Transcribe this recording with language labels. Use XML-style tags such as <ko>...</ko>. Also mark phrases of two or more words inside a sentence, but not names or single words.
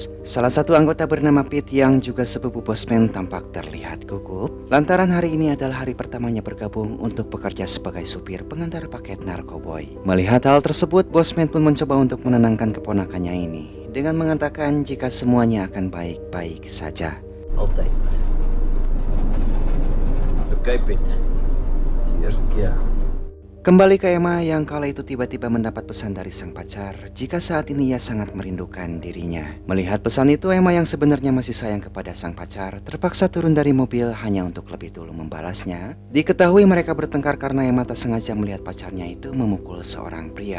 <id>Salah satu anggota bernama Pete yang juga sepupu Bosman tampak terlihat gugup, lantaran hari ini adalah hari pertamanya bergabung untuk bekerja sebagai supir pengantar paket narkoboy. Melihat hal tersebut, Bosman pun mencoba untuk menenangkan keponakannya ini dengan mengatakan jika semuanya akan baik-baik saja.</id> <nl>Altijd. Zo kijk Pete. De eerste keer.</nl> <id>Kembali ke Emma yang kala itu tiba-tiba mendapat pesan dari sang pacar jika saat ini ia sangat merindukan dirinya. Melihat pesan itu, Emma yang sebenarnya masih sayang kepada sang pacar terpaksa turun dari mobil hanya untuk lebih dulu membalasnya. Diketahui mereka bertengkar karena Emma tak sengaja melihat pacarnya itu memukul seorang pria.</id>